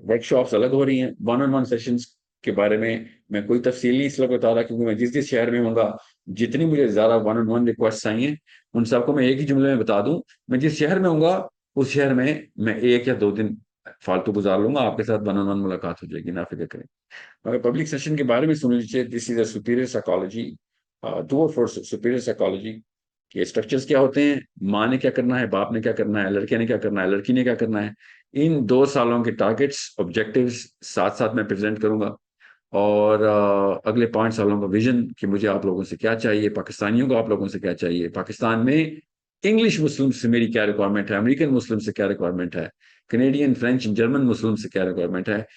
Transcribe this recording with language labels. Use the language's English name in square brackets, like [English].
[Urdu] Work shops الگ ہو رہی ہیں. 1-on-1 سیشنز کے بارے میں کوئی تفصیل نہیں اس وقت بتا رہا, کیونکہ میں جس شہر میں ہوں گا, جتنی مجھے زیادہ 1-on-1 ریکویسٹ آئی ہیں ان سب کو میں ایک ہی جملے میں بتا دوں, میں جس شہر میں ہوں گا اس شہر میں 1 یا 2 دن فالتو گزار لوں گا, آپ کے ساتھ 1-on-1 ملاقات ہو جائے گی, نہ فکر کریں. مگر پبلک سیشن کے بارے میں سن لیجیے. [English] This is a superior psychology tour for superior psychology. [Urdu] کہ اسٹرکچرز کیا ہوتے ہیں, ماں نے کیا کرنا ہے, باپ نے کیا کرنا ہے, لڑکے نے کیا کرنا ہے, لڑکی نے کیا کرنا ہے, ان 2 سالوں کے ٹارگیٹس آبجیکٹیوز ساتھ ساتھ میں پریزنٹ کروں گا, اور اگلے 5 سالوں کا ویژن کہ مجھے آپ لوگوں سے کیا چاہیے, پاکستانیوں کو آپ لوگوں سے کیا چاہیے, پاکستان میں انگلش مسلم سے میری کیا ریکوائرمنٹ ہے, امریکن مسلم سے کیا ریکوائرمنٹ ہے, کینیڈین فرینچ جرمن مسلم سے کیا ریکوائرمنٹ ہے.